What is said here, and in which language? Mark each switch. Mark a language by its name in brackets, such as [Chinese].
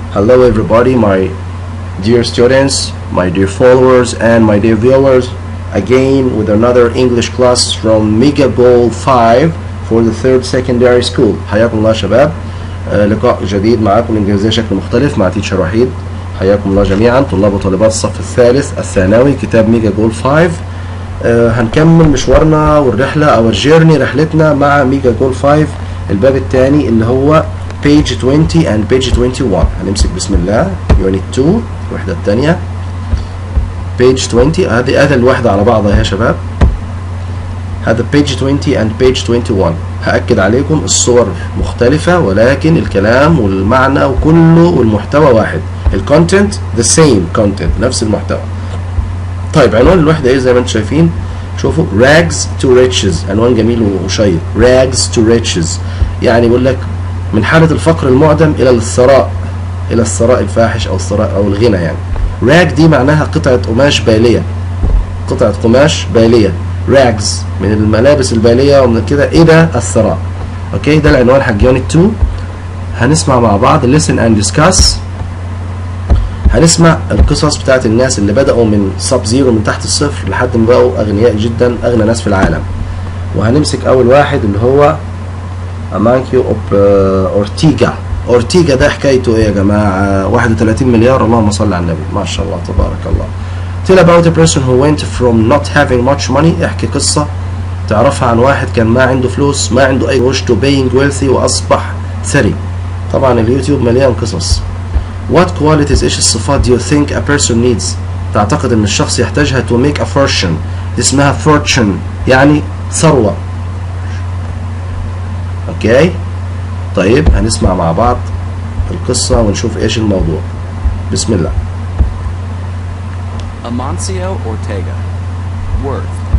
[English] Hello everybody, my dear students, my dear followers and my dear viewers, again with another English class from Mega Goal 5 for the third secondary school. [Arabic] حياكم الله شباب. لقاء جديد معكم الإنجليزية شكل مختلف مع تيتشر وحيد. حياكم الله جميعا طلاب وطالبات الصف الثالث الثانوي كتاب ميجا جول 5. هنكمل مشوارنا والرحلة أو الجيرني رحلتنا مع ميجا جول 5 الباب الثاني اللي هو [English] page 20 and page 21. [Arabic] هنمسك بسم الله unit 2 الوحدة الثانية page 20. هذه الوحدة على بعضها يا شباب. هذا [English] page 20 and page 21. [Arabic] هأكد عليكم الصور مختلفة ولكن الكلام والمعنى وكله والمحتوى واحد. الكونتنت [English] the same content [Arabic] نفس المحتوى. طيب عنوان الوحدة ايه زي ما انتم شايفين؟ شوفوا [English] rags to riches. [Arabic] عنوان جميل وشيق. [English] rags to riches [Arabic] يعني بيقول لك من حالة الفقر المعدم إلى الثراء، إلى الثراء الفاحش أو الثراء أو الغنى يعني. راج دي معناها قطعة قماش بالية، قطعة قماش بالية. راجز من الملابس البالية ومن كده إلى الثراء. أوكي ده العنوان حق يونت 2. هنسمع مع بعض [English] listen and discuss. [Arabic] هنسمع القصص بتاعت الناس اللي بدأوا من سب زيرو من تحت الصفر لحد ما بقوا أغنياء جدا، أغنى ناس في العالم. وهنمسك أول واحد اللي هو أمانكيو أورتيغا. أورتيغا ده حكايته إيه يا جماعة؟ 31 مليار. اللهم صل على النبي، ما شاء الله تبارك الله. [English] Tell about a person who went from not having much money. [Arabic] احكي قصة تعرفها عن واحد كان ما عنده فلوس، ما عنده أي وش [English] to being wealthy [Arabic] وأصبح ثري. طبعا اليوتيوب مليان قصص. [English] What qualities [Arabic] إيش الصفات [English] do you think a person needs؟ [Arabic] تعتقد إن الشخص يحتاجها [English] to make a fortune. [Arabic] دي اسمها fortune يعني ثروة. اوكي طيب هنسمع مع بعض القصة ونشوف ايش الموضوع. بسم الله. [English] Amancio Ortega. Worth.